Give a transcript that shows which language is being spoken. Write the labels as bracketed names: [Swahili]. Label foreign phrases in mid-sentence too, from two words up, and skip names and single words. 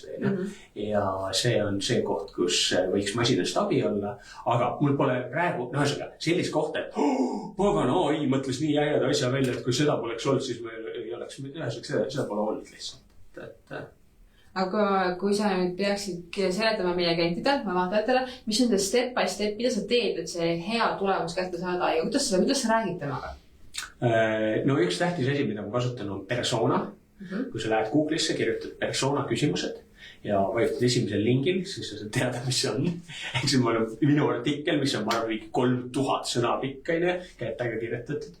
[Estonian] Ja see on see koht, kus võiks masinast abi olla. Aga mul pole praegu, sellist kohta, et pagan AI mõtles nii ägeda asja välja, et kui seda poleks olnud, siis meil ei oleks, seda pole olnud lihtsalt. aga kui sa nüüd peaksid seletama meie klientidele, meie vaatajatele, mis on see [English] step by step, [Estonian] mida sa teed, et see hea tulemus kätte saada ja kuidas sa räägid temaga? No üks tähtis asi, mida ma kasutan, on persona. Kui sa lähed Google'isse, kirjutad persona küsimused ja vajutad esimesel lingil, siis sa saad teada, mis see on. Eks see on minu artikkel, mis on marvi 3000 sõna pikkaine, käetaga kirjutatud.